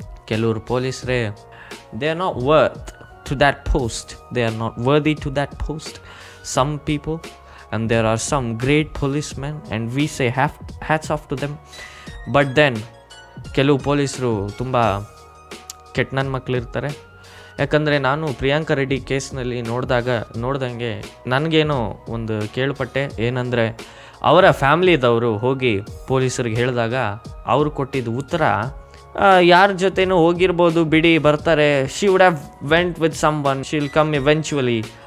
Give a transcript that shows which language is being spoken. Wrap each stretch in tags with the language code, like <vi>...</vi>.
<kn>ಕೆಲವರು ಪೊಲೀಸರೇ</kn> <en>They are not worth to that post, they are not worthy to that post. Some people, and there are some great policemen and we say hats off to them. But then</en> <kn>ಕೆಲವು ಪೊಲೀಸರು ತುಂಬ ಕೆಟ್ಟ ನನ್ನ ಮಕ್ಕಳಿರ್ತಾರೆ. ಯಾಕಂದರೆ ನಾನು ಪ್ರಿಯಾಂಕಾ ರೆಡ್ಡಿ ಕೇಸ್ನಲ್ಲಿ ನೋಡ್ದಂಗೆ ನನಗೇನೋ ಒಂದು ಕೇಳ್ಪಟ್ಟೆ. ಏನಂದರೆ ಅವರ ಫ್ಯಾಮ್ಲಿದವರು ಹೋಗಿ ಪೊಲೀಸರಿಗೆ ಹೇಳಿದಾಗ ಅವರು ಕೊಟ್ಟಿದ್ದ ಉತ್ತರ, ಯಾರ ಜೊತೆನೂ ಹೋಗಿರ್ಬೋದು ಬಿಡಿ, ಬರ್ತಾರೆ,</kn> <en>She would have went with someone, she will come eventually.</en>